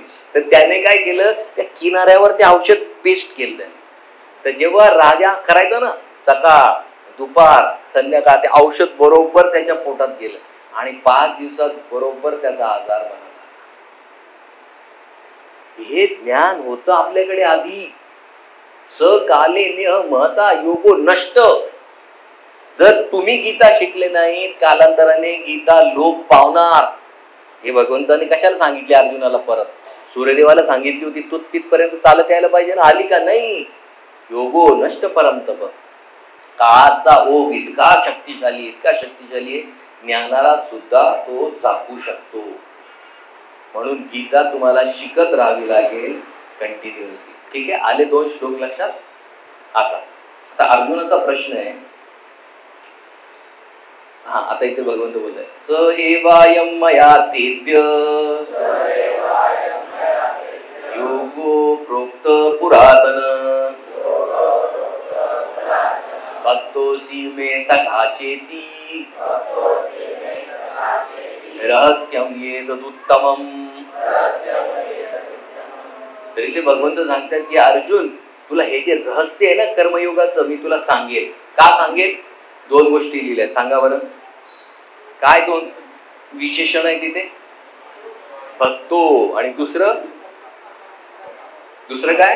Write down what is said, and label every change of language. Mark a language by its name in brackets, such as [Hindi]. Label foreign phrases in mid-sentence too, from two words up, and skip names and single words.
[Marathi] तर त्याने काय केलं, त्या किनाऱ्यावर ते औषध पेस्ट केलं. तर जेव्हा राजा करायचा ना सकाळ दुपार संध्याकाळ, ते औषध बरोबर त्याच्या पोटात गेलं आणि 5 दिवसात बरोबर त्याचा आजार बरा झाला. हे ज्ञान होतं आपल्याकडे आधी. [Sanskrit] स काले नेह महता योगो नष्ट. [Marathi] जर तुम्ही गीता शिकले नाहीत, कालांतराने गीता लोप पावणार. हे भगवंताने कशाला सांगितले अर्जुनाला? परत सूर्यदेवाला सांगितली होती, तो तिथपर्यंत चालत यायला पाहिजे ना, आली का नाही? [Sanskrit] योगो नष्ट परमतप. [Marathi] काळाचा ओघ इतका शक्तिशाली आहे, ज्ञानाला सुद्धा तो चाकू शकतो. म्हणून गीता तुम्हाला शिकत राहावी लागेल कंटिन्युअसली. ठीक आहे, आले 2 श्लोक लक्षात. आता अर्जुनाचा प्रश्न आहे. हा, आता इथे भगवंत बोलताय [Sanskrit] स एवायम मया तेद्य योगो प्रोक्त पुरातन भक्तोसी मे सखा चेती रहस्यम येतदुत्तमम्. [Marathi] तरी ते भगवंत सांगतात की अर्जुन, तुला हे जे रहस्य आहे ना कर्मयोगाचं, मी तुला सांगेल. का सांगेल? 2 गोष्टी लिहिल्या, सांगा बरं. काय 2 विशेषण आहे तिथे? भक्तो आणि दुसरं काय?